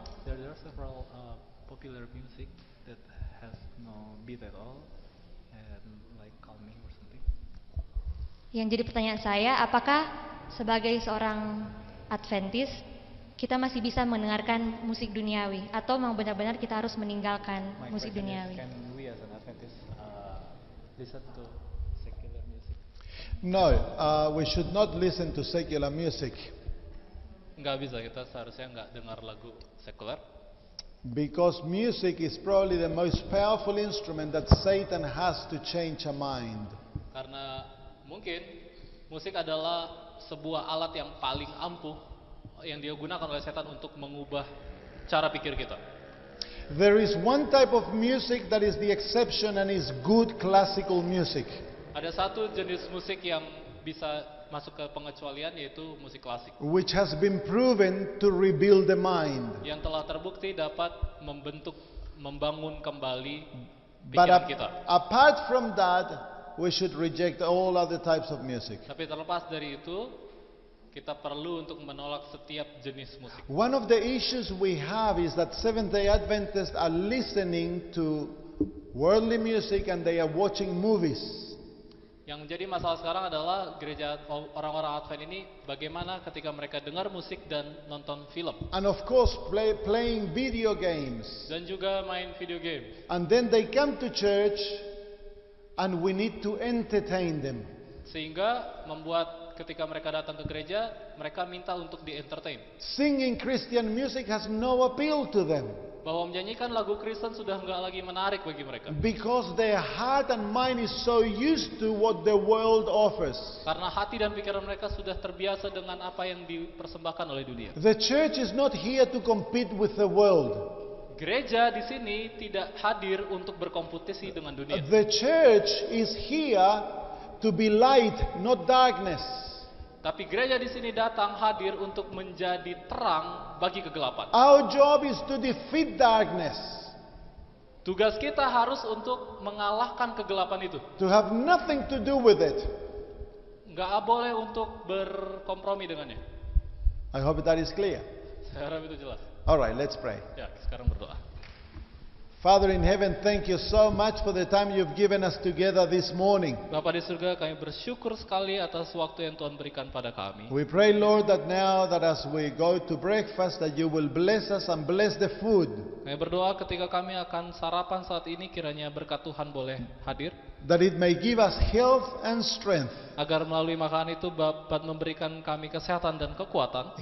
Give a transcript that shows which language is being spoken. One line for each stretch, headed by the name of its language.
English: There are several popular music that has no beat at all and like calming or something.
Indonesian: Yang jadi pertanyaan saya, apakah sebagai seorang Adventis kita masih bisa mendengarkan musik duniawi atau memang benar-benar kita harus meninggalkan
English: My
Indonesian: musik
English: question is,
Indonesian: duniawi?
English: can we as an Adventist listen to secular music? No, we should not listen to secular music
Indonesian: Nggak bisa, kita seharusnya nggak dengar lagu sekuler.
English: because music is probably the most powerful instrument that Satan has to change a mind.
Indonesian: Karena mungkin musik adalah sebuah alat yang paling ampuh yang dia gunakan oleh setan untuk mengubah cara pikir kita.
English: There is one type of music that is the exception and is good classical music.
Indonesian: Ada satu jenis musik yang bisa masuk ke pengecualian, yaitu musik klasik,
English: Which has been proven to rebuild the mind.
Indonesian: yang telah terbukti dapat membangun kembali
English: But
Indonesian: pikiran kita.
English: apart from that, we should reject all other types of music.
Indonesian: Tapi terlepas dari itu, kita perlu untuk menolak setiap jenis musik.
English: One of the issues we have is that Seventh-day Adventists are listening to worldly music and they are watching movies.
Indonesian: Yang menjadi masalah sekarang adalah gereja orang-orang Advent ini bagaimana ketika mereka dengar musik dan nonton film
English: And of course, playing video games.
Indonesian: dan juga main video game.
English: And then they come to church and we need to entertain them.
Indonesian: Sehingga membuat ketika mereka datang ke gereja, mereka minta untuk di-entertain.
English: Singing Christian music has no appeal to them
Indonesian: Bahwa menyanyikan lagu Kristen sudah nggak lagi menarik bagi mereka.
English: because their heart and mind is so used to what the world offers.
Indonesian: Karena hati dan pikiran mereka sudah terbiasa dengan apa yang dipersembahkan oleh dunia.
English: The church is not here to compete with the world.
Indonesian: Gereja di sini tidak hadir untuk berkompetisi dengan dunia.
English: The church is here to be light, not darkness.
Indonesian: Tapi gereja di sini datang hadir untuk menjadi terang bagi kegelapan.
English: Our job is to defeat darkness,
Indonesian: Tugas kita harus untuk mengalahkan kegelapan itu.
English: to have nothing to do with it.
Indonesian: Nggak boleh untuk berkompromi dengannya.
English: I hope that is clear.
Indonesian: Saya harap itu jelas.
English: All right, let's pray.
Indonesian: Ya, sekarang berdoa.
English: Father in heaven, thank you so much for the time you've given us together this morning.
Indonesian: Bapa di surga, kami bersyukur sekali atas waktu yang Tuhan berikan pada kami.
English: We pray, Lord, that now that as we go to breakfast, that you will bless us and bless the food.
Indonesian: Kami berdoa ketika kami akan sarapan saat ini, kiranya berkat Tuhan boleh hadir.
English: That it may give us health and strength.
Indonesian: Agar melalui makanan itu dapat memberikan kami kesehatan dan kekuatan.